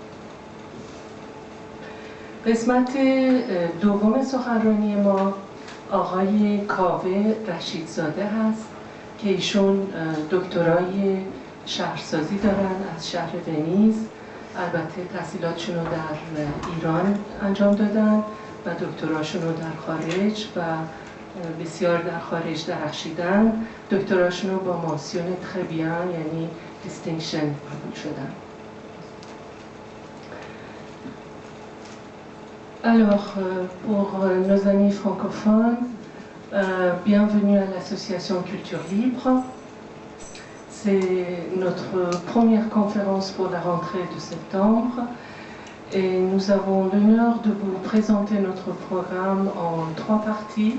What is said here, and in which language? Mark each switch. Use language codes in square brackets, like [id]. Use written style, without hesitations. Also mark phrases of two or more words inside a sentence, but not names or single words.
[fa] قسمت دوم سخنرانی ما آقای کاوه رشیدزاده هست که ایشون دکترای شهرسازی دارن از شهر ونیز. البته تحصیلاتشون رو در ایران انجام دادن و دکتراشون رو در خارج و بسیار در خارج درخشیدن. دکتراشون رو با [fr] mention très bien [fa] یعنی دیستینکشن قبول شدن. [fr] Alors, pour nos amis francophones, bienvenue à l'association Culture Libre. C'est notre première conférence pour la rentrée de septembre et nous avons l'honneur de vous présenter notre programme en 3 parties.